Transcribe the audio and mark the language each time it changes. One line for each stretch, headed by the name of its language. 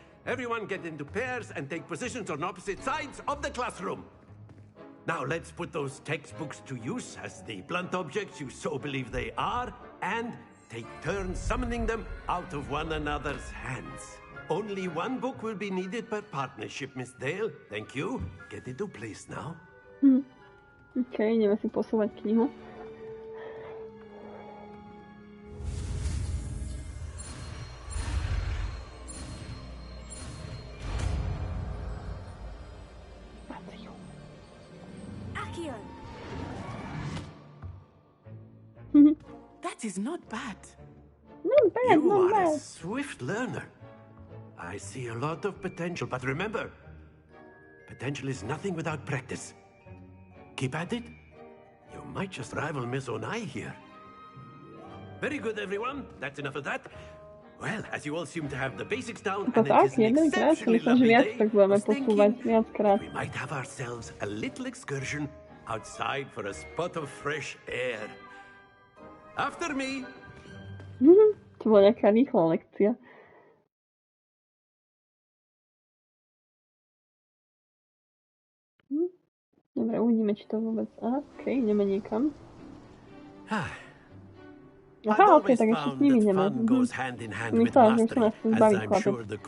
English: Everyone get into pairs and take positions on opposite sides of the classroom. Now let's put those textbooks to use as the blunt objects you so believe they are, and take turns summoning them out of one another's hands. Only one book will be needed per partnership, Miss Dale. Thank you. Get into place now.
Slovak: Okay, ideme si posúvať knihu.
English: That is not bad. Not bad, you not bad. are a swift learner. I see a lot of potential, but remember, potential is nothing without practice. Keep at it. You might just rival Miss Onai here. Very good, everyone. That's enough of that. Well, as you all seem to have the basics down, and it is an exceptionally lovely day, I was thinking we might have ourselves a little excursion outside for a spot of fresh air. After me.
Slovak: To bola nejaká rýchla lekcia. Dobre, uvidíme, či to vôbec... Aha, okej, ideme niekam. Aha, okej, tak ešte s nimi ideme. Myslela, že sa nás chcem zbaviť chlapec.